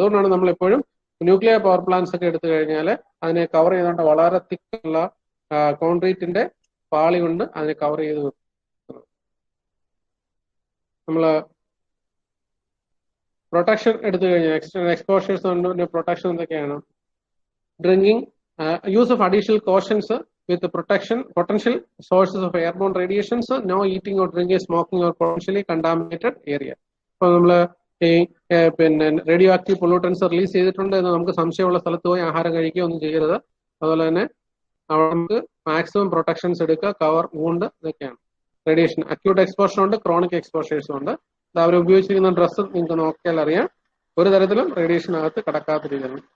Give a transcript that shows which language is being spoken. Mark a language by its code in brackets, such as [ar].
[ml] അതുകൊണ്ടാണ് നമ്മൾ എപ്പോഴും ന്യൂക്ലിയർ പവർ പ്ലാന്റ്സ് ഒക്കെ എടുത്തു കഴിഞ്ഞാൽ അതിനെ കവർ ചെയ്തുകൊണ്ട് വളരെ തിക്കുള്ള കോൺക്രീറ്റിന്റെ പാളി കൊണ്ട് അതിനെ കവർ ചെയ്ത് നമ്മള് പ്രൊട്ടക്ഷൻ എടുത്തു കഴിഞ്ഞാൽ എക്സ്പോഷേഴ്സ് പ്രൊട്ടക്ഷൻ എന്തൊക്കെയാണ്? [en] Drinking, use of additional cautions with the potential sources of airborne radiations, no eating or drinking, smoking or potentially contaminated area. [ml] അപ്പോൾ നമ്മള് ഈ പിന്നെ റേഡിയോ ആക്റ്റീവ് പൊള്യൂട്ടൻസ് റിലീസ് ചെയ്തിട്ടുണ്ട് എന്ന് നമുക്ക് സംശയമുള്ള സ്ഥലത്ത് പോയി ആഹാരം കഴിക്കുക ഒന്നും ചെയ്യരുത്. അതുപോലെ തന്നെ അവിടെ നമുക്ക് മാക്സിമം പ്രൊട്ടക്ഷൻസ് എടുക്കുക, കവർ, വൂണ്ട്, ഇതൊക്കെയാണ്. റേഡിയേഷൻ അക്യൂട്ട് എക്സ്പോഷർ ഉണ്ട്, ക്രോണിക് എക്സ്പോഷേഴ്സും ഉണ്ട്. അവർ ഉപയോഗിച്ചിരിക്കുന്ന ഡ്രസ്സ് നിങ്ങൾക്ക് നോക്കിയാൽ അറിയാം, ഒരു തരത്തിലും റേഡിയേഷനകത്ത് കടക്കാത്ത രീതിയിലാണ്.